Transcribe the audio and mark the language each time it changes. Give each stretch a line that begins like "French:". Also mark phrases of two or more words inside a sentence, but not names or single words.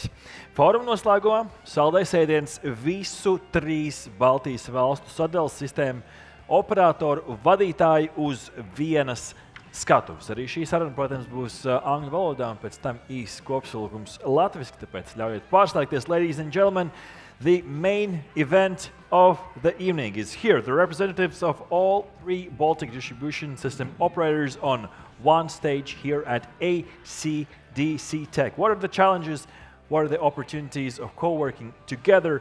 Latvian: Fóruma noslēgumā saldais ēdiens visu 3 Baltijas valstu sadales sistēmu operatoru vadītāji uz vienas skatuves. Arī šī saruna, protams, būs angļu valodā un pēc tam īsts kopsavilkums latviski, tāpēc ļaujiet pārslēgties,
English: ladies and gentlemen. The main event of the evening is here. The representatives of all 3 Baltic distribution system operators on one stage here at ACDC Tech. What are the challenges? What are the opportunities of co-working together?